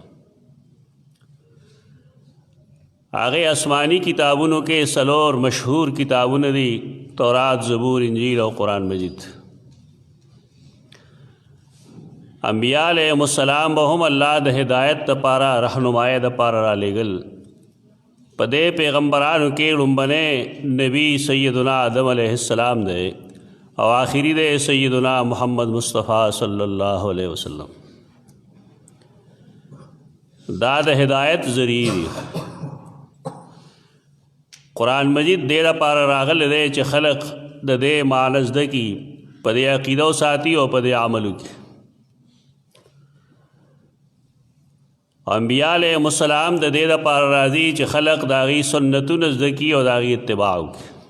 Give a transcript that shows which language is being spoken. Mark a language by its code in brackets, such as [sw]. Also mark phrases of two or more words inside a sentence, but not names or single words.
[ps] هغې آسماني کتابونو کې څلور مشهور کتابونه دي: تورات، زبور، انجیل او قرآن مجید. انبیاء [ar] علیہم السلام [ps] به هم الله د هدایت دپاره رهنمایۍ دپاره را لېږل. په دې پیغمبرانو کې لومبنی نبی سیدنا آدم [ar] علیہ السلام [ps] دی او آخری دی سیدنا محمد مصطفیٰ [ar] صلی اللہ علیہ وسلم. [ps] دا د هدایت ذریعہ دی. قرآن مجید دې لپاره راغلی دی چې خلق د دې معنی زده کي، په دې عقیده وساتي او په دې عمل وکړي. انبیاء [ar] علیہم السلام [ps] د دې لپاره راځي چې خلق د هغې سنتونه زده کي او د هغې اتباع وکړي.